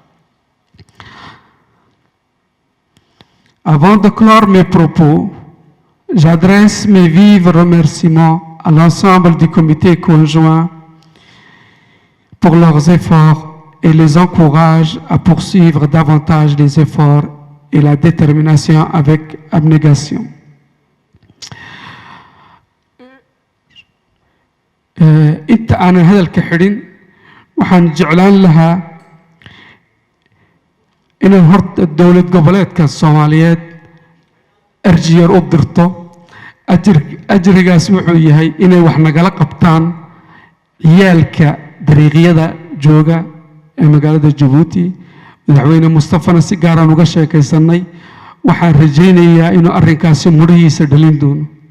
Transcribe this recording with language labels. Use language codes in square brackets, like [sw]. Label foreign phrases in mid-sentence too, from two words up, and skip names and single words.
[fr] Avant de clore mes propos, j'adresse mes vifs remerciements à l'ensemble du comité conjoint pour leurs efforts et les encourage à poursuivre davantage les efforts et la détermination avec abnégation. [so] Inta aanan hadalka xidhin waxaan jeclaan lahaa inaan horta dowlad goboleedka Soomaaliyeed arjiyar u dirto ajrigaas wuxuu yahay inay wax nagala qabtaan ciyaalka dariiqyada jooga ee magaalada Djibouti madaxweyne Mustafana si gaar ah uga sheekaysanay waxaan rajaynayaa inuu arrinkaasi murihiisa dhalin doono